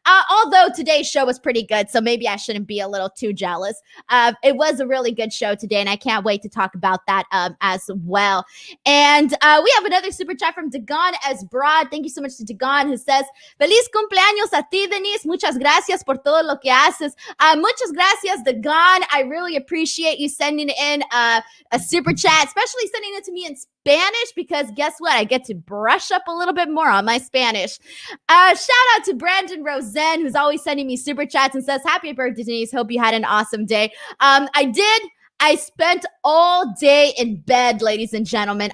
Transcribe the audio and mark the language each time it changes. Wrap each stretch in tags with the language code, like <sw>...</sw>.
<en>Although today's show was pretty good, so maybe I shouldn't be a little too jealous. It was a really good show today, and I can't wait to talk about that as well. And we have another super chat from Dagon as Broad. Thank you so much to Dagon, who says,</en> <es>"Feliz cumpleaños a ti,</es> <en>Denise.</en> <es>Muchas gracias por todo lo que haces." Muchas gracias, Dagon.</es> <en>I really appreciate you sending in a super chat, especially sending it to me in Spanish, because guess what? I get to brush up a little bit more on my Spanish. Shout out to Brandon Rosen, who's always sending me super chats and says, "Happy birthday, Denise. Hope you had an awesome day." I did. I spent all day in bed, ladies and gentlemen.</en>